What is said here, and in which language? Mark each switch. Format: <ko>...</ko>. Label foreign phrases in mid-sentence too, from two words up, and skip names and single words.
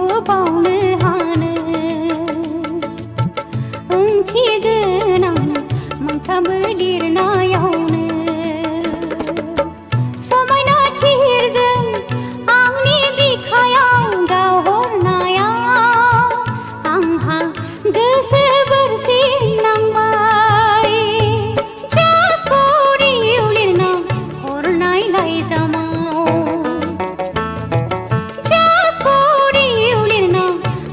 <brx>बावनो हानो ओंथि गोनां मोनफ्रामबो लिरनायावनो समायना थिरजों आंनि बिखायाव गावहरनायाव आंहा गोसो बोरसिन नांबाय</brx> <en>Just for you</en> <brx>लिरना हरनाय लाइजामाव</brx> <en>Just for you</en> <brx>लिरना</brx>